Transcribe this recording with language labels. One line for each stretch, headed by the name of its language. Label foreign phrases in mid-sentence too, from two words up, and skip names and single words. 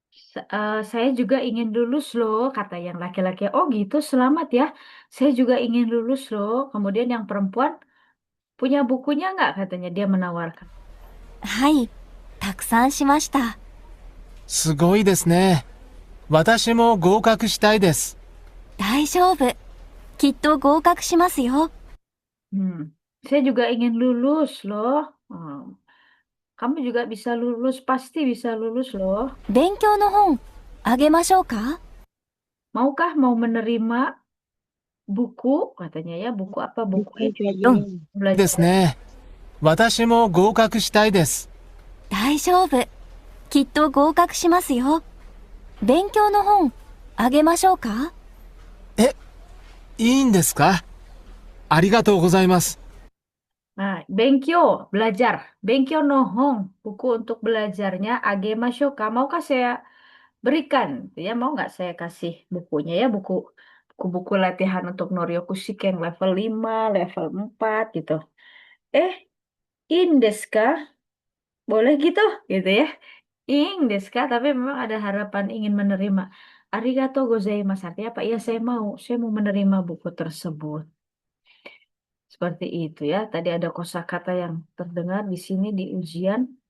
Indonesian: Saya juga ingin lulus loh, kata yang laki-laki. Oh gitu, selamat ya. Saya juga ingin lulus loh. Kemudian yang perempuan, punya bukunya nggak? Katanya dia menawarkan.
Japanese: はい、たくさんしました。すごいですね。私も合格したいです。大丈夫。きっと合格しますよ。
Indonesian: Saya juga ingin lulus loh. Kamu juga bisa lulus, pasti bisa lulus loh.
Japanese: 勉強の本、あげましょうか？
Indonesian: Maukah mau menerima buku? Katanya ya, buku apa? Buku Buku ini. pelajaran.
Japanese: いい
Indonesian: Belajar.
Japanese: ですね。私も合格したいです。大丈夫。きっと合格しますよ。勉強の本、あげましょうか？いいんですか？ありがとうございます。
Indonesian: Nah, Benkyo, belajar.
Japanese: 勉強 の 本,
Indonesian: buku untuk belajarnya.
Japanese: あげ ましょうか,
Indonesian: maukah saya berikan? Ya, mau nggak saya kasih bukunya ya, buku-buku latihan untuk Noryokusik yang level 5, level 4 gitu.
Japanese: いい です か?
Indonesian: Boleh gitu ya.
Japanese: いい です か?
Indonesian: Tapi memang ada harapan ingin menerima.
Japanese: ありがとう ございます.
Indonesian: Artinya apa? Ya, saya mau menerima buku tersebut. Seperti itu ya. Tadi ada kosakata yang terdengar di sini di ujian.